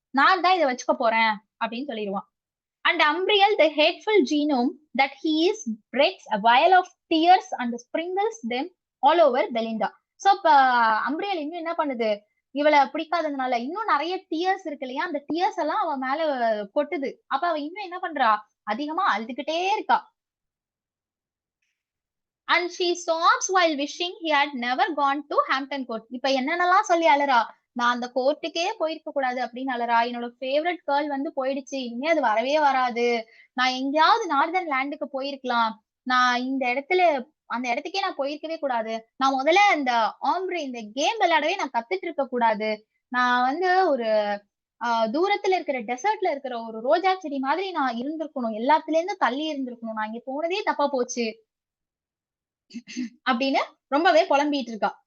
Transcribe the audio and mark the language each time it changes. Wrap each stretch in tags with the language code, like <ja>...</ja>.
<ta>நான் தான் இதை வச்சுக்க போறேன் அப்படின்னு சொல்லிடுவான்.</ta> <en>And Umbriel, the hateful genome that he is, breaks a vial of tears and sprinkles them all over Belinda.</en> <ta>So இப்ப அம்பிரியல் இன்னும் என்ன பண்ணுது, இவளை பிடிக்காததுனால இன்னும் நிறைய டியர்ஸ் இருக்கு இல்லையா, அந்த டியர்ஸ் எல்லாம் அவ மேல கொட்டுது. அப்ப அவ இன்னும் என்ன பண்றா, அதிகமா அழுதுகிட்டே இருக்கா.</ta> <en>And she sobs while wishing he had never gone to Hampton Court.</en> <ta>இப்ப என்னென்னலாம் சொல்லி அழறா, நான் அந்த கோர்ட்டுக்கே போயிருக்க கூடாது அப்படின்னு அழறா. என்னோட ஃபேவரட் கேர்ள் வந்து போயிடுச்சு, இனிமே அது வரவே வராது, நான் எங்கேயாவது நார்தர்ன் லேண்டுக்கு போயிருக்கலாம், நான் இந்த இடத்துல அந்த இடத்துக்கே நான் போயிருக்கவே கூடாது, நான் முதல்ல இந்த ஆம்ப்ரே இந்த கேம் விளையாடவே நான் கத்துட்டு இருக்க கூடாது, நான் வந்து ஒரு தூரத்துல இருக்கிற டெசர்ட்ல இருக்கிற ஒரு ரோஜா செடி மாதிரி நான் இருந்திருக்கணும், எல்லாத்துல இருந்து தள்ளி இருந்திருக்கணும், நான் இங்க போனதே தப்பா போச்சு அப்படின்னு ரொம்பவே புலம்பிட்டு இருக்கா.</ta>